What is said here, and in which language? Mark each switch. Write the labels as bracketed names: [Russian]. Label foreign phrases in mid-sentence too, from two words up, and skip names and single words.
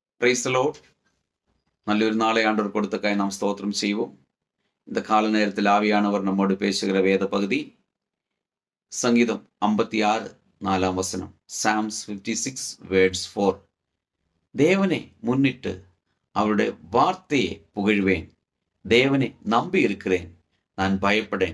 [English] Praise the Lord. [Tamil] நல்லொரு நாளை ஆண்டவர் கொடுத்ததற்காக நாம் ஸ்தோத்திரம் செய்வோம். இந்த கால நேரத்தில் ஆவியானவர் நம்மோடு பேசுகிற வேத பகுதி சங்கீதம் 56 4ஆம் வசனம். [English] Psalms 56 verse 4. [Tamil] தேவனை முன்னிட்டு அவருடைய வார்த்தையை புகழ்வேன். தேவனை நம்பி இருக்கிறேன், நான் பயப்படேன்.